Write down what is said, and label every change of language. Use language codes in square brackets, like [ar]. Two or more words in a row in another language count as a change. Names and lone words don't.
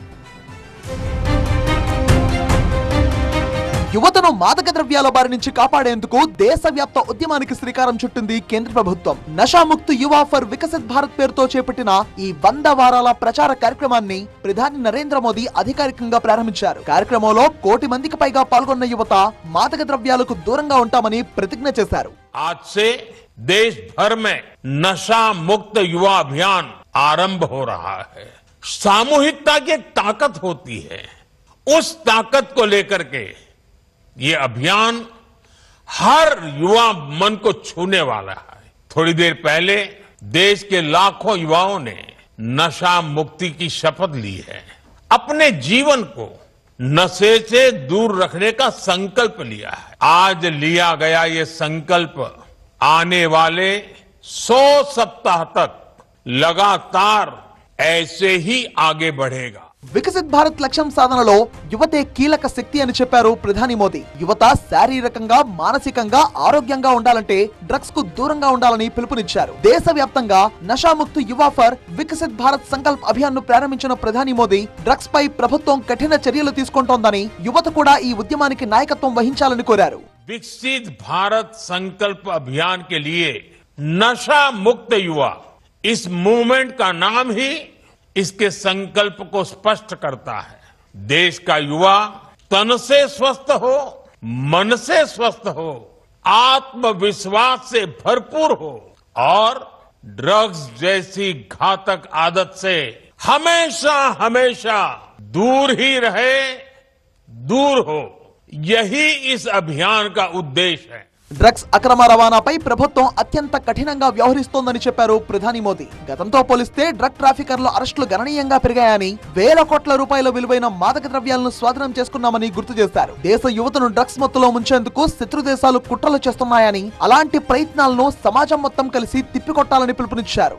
[te] యువతను మాదక ద్రవ్యాల బారి నుంచి కాపాడేందుకు దేశవ్యాప్త ఉద్యమానికి శ్రీకారం చుట్టింది కేంద్ర ప్రభుత్వం. నషాముక్త్ యువ ఫర్ వికసిత్ భారత్ పేరుతో చేపట్టిన ఈ 100 వారాల ప్రచార కార్యక్రమాన్ని ప్రధాని నరేంద్ర మోదీ అధికారికంగా ప్రారంభించారు. కార్యక్రమంలో 1 కోటి మందికి పైగా పాల్గొన్న యువత మాదక ద్రవ్యాలకు దూరంగా ఉంటామని ప్రతిజ్ఞ చేశారు. [hi] आज से देश भर में नशा मुक्त युवा अभियान आरंभ हो रहा है. सामूहिकता की एक ताकत होती है. उस ताकत को लेकर के ये अभियान हर युवा मन को छूने वाला है. थोड़ी देर पहले देश के लाखों युवाओं ने नशा मुक्ति की शपथ ली है. अपने जीवन को नशे से दूर रखने का संकल्प लिया है. आज लिया गया ये संकल्प आने वाले 100 सप्ताह तक लगातार ऐसे ही आगे बढ़ेगा. [te] వికసిత్ భారత్ లక్ష్యం సాధనలో యువతే కీలక శక్తి అని చెప్పారు ప్రధాని మోదీ. యువత శారీరకంగా మానసికంగా ఆరోగ్యంగా ఉండాలంటే డ్రగ్స్ కు దూరంగా ఉండాలని పిలుపునిచ్చారు. దేశవ్యాప్తంగా నషాముక్త్ యువ ఫర్ వికసిత్ భారత్ సంకల్ప్ అభియాన్ ను ప్రారంభించిన ప్రధాని మోదీ డ్రగ్స్ పై ప్రభుత్వం కఠిన చర్యలు తీసుకుంటోందని, యువత కూడా ఈ ఉద్యమానికి నాయకత్వం వహించాలని కోరారు. [hi] विकसित भारत संकल्प अभियान के लिए नशा मुक्त युवा, इस मूवमेंट का नाम ही इसके संकल्प को स्पष्ट करता है. देश का युवा तन से स्वस्थ हो, मन से स्वस्थ हो, आत्मविश्वास से भरपूर हो और ड्रग्स जैसी घातक आदत से हमेशा हमेशा दूर ही रहे, दूर हो. यही इस अभियान का उद्देश्य है. [te] డ్రగ్స్ అక్రమ రవాణాపై ప్రభుత్వం అత్యంత కఠినంగా వ్యవహరిస్తోందని చెప్పారు ప్రధాని మోదీ. గతంతో పోలిస్తే డ్రగ్ ట్రాఫికర్ల అరెస్టులు గణనీయంగా పెరిగాయని, వేల కోట్ల రూపాయల విలువైన మాదక ద్రవ్యాలను స్వాధీనం చేసుకున్నామని గుర్తు చేశారు. దేశ యువతను డ్రగ్స్ మత్తులో ముంచేందుకు శత్రు దేశాలు కుట్రలు చేస్తున్నాయని, అలాంటి ప్రయత్నాలను సమాజం మొత్తం కలిసి తిప్పికొట్టాలని పిలుపునిచ్చారు.